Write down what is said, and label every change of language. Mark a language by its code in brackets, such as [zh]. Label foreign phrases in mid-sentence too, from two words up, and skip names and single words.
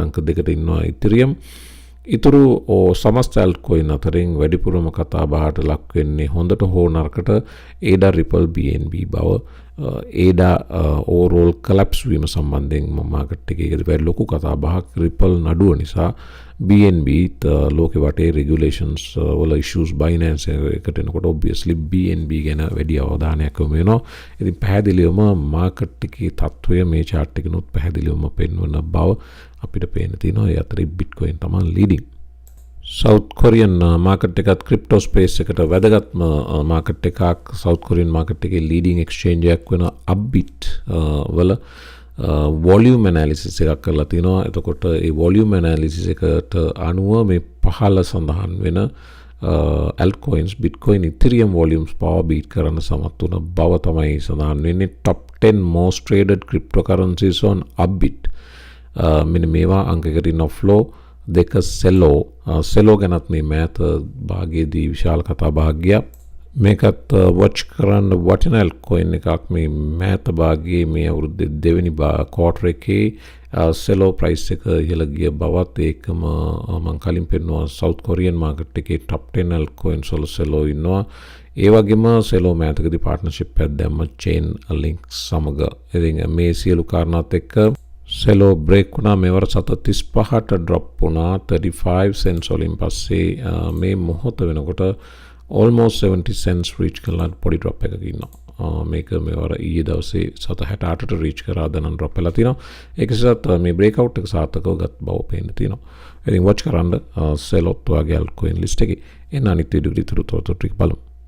[si] අංක දෙකට ඉන්නවා Ethereum ඉතුරු සමස්ත altcoin අතරින් වැඩිපුරම කතා බහට ලක් වෙන්නේ හොඳට හෝ නරකට ADA Ripple BNB බව ADA [en] overall collapse [si] වීම සම්බන්ධයෙන් market එකේ වැඩි ලොකු කතා බහක් Ripple නඩුව නිසා BNB ලෝකෙ වටේ regulations වල issues Binance එකට එනකොට obviously BNB ගැන වැඩි අවධානයක් යොමු වෙනවා. ඉතින් පැහැදිලිවම market එකේ තත්ත්වය මේ chart එකනොත් පැහැදිලිවම පෙන්වන බව අපිට පේන්න තියෙනවා. ඒ අතරේ Bitcoin තමයි leading. [en] South Korean market [si] එකත් [en] crypto space [si] එකට වැදගත්ම market එකක් [en] South Korean market [si] එකේ [en] leading exchange [si] එකක් වෙන ByBit වල [en] volume analysis [si] එකක් කරලා තිනවා. එතකොට ඒ [en] volume analysis [si] එකට අනුව මේ පහළ සඳහන් වෙන altcoins Bitcoin Ethereum volumes පවා beat කරන්න සමත් වුණ බව තමයි සඳහන් වෙන්නේ. [en] top 10 most traded cryptocurrencies on Upbit. [si] මෙන්න මේවා අංකයකට ඉන්න flow දෙක Celo ගැනත් මේ මෑත භාගයේදී විශාල කතා භාගයක්. මේකත් වොච් කරන්න වටින altcoin එකක්. මේ මෑත භාගයේ මේ අවුරුද්දේ දෙවෙනි quarter එකේ Celo price එක ඉහළ ගිය බවත් ඒකම මම කලින් පෙන්නුවා [en] South Korean market [si] එකේ [en] top 10 altcoins [si] වල Celo ඉන්නවා. ඒ වගේම Celo මෑතකදී partnership එකක් දැම්ම chain link සමග. ඉතින් මේ සියලු කාරණාත් එක්ක Celo break වුණා. මේවර 35ට drop වුණා 35 cents වලින් පස්සේ මේ මොහොත වෙනකොට [en] almost 70 cents reach [si] කරලා පොඩි drop එකක ඉන්නවා. මේක මේවර ඊයේ දවසේ 7.68ට reach කරා දැන් drop වෙලා තිනවා. ඒක නිසා මේ breakout එක සාර්ථකව ගත් බව පේන්න තියෙනවා. ඉතින් watch කරන්න Celo වගේ [en] altcoin list [si] එකේ එන අනිත් වීඩියෝ ටික බලමු.